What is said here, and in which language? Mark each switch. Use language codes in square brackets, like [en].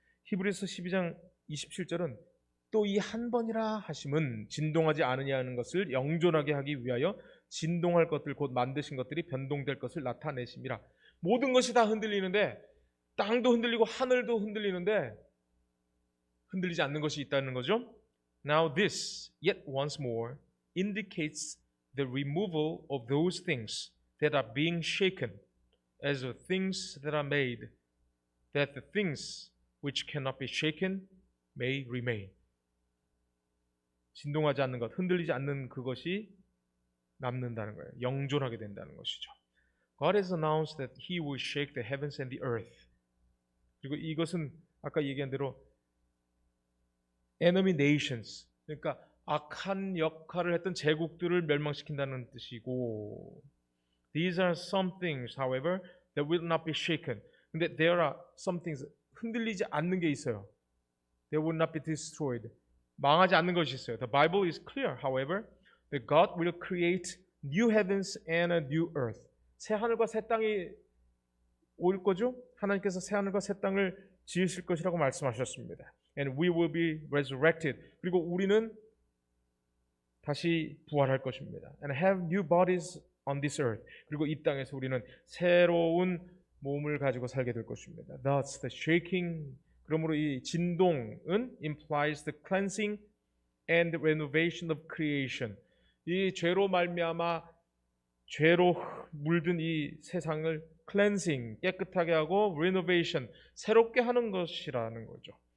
[ko] 히브리서 12장 27절은 또 이 한 번이라 하심은 진동하지 않으냐 하는 것을 영존하게 하기 위하여 진동할 것들 곧 만드신 것들이 변동될 것을 나타내심이라. 모든 것이 다 흔들리는데, 땅도 흔들리고 하늘도 흔들리는데 흔들리지 않는 것이 있다는 거죠. [en] Now this, yet once more, indicates the removal of those things that are being shaken as the things that are made, that the things which cannot be shaken may remain. [ko] 진동하지 않는 것, 흔들리지 않는 그것이 남는다는 거예요. 영존하게 된다는 것이죠. [en] God has announced that He will shake the heavens and the earth. [ko] 그리고 이것은 아까 얘기한 대로 [en] enemy nations, [ko] 그러니까 악한 역할을 했던 제국들을 멸망시킨다는 뜻이고, [en] these are some things, however, that will not be shaken. [ko] 근데 [en] there are some things, [ko] 흔들리지 않는 게 있어요. [en] They will not be destroyed. [ko] 망하지 않는 것이 있어요. [en] The Bible is clear, however, that God will create new heavens and a new earth. [ko] 새 하늘과 새 땅이 올 거죠? 하나님께서 새 하늘과 새 땅을 지으실 것이라고 말씀하셨습니다. [en] And we will be resurrected. [ko] 그리고 우리는 다시 부활할 것입니다. [en] And have new bodies on this earth. [ko] 그리고 이 땅에서 우리는 새로운 몸을 가지고 살게 될 것입니다. [en] Thus the shaking, [ko] 그러므로 이 진동은 [en] implies the cleansing and renovation of creation. [ko] 이 죄로 말미암아 죄로 물든 이 세상을 cleansing, 깨끗하게 하고 renovation, 새롭게 하는 것이라는 거죠.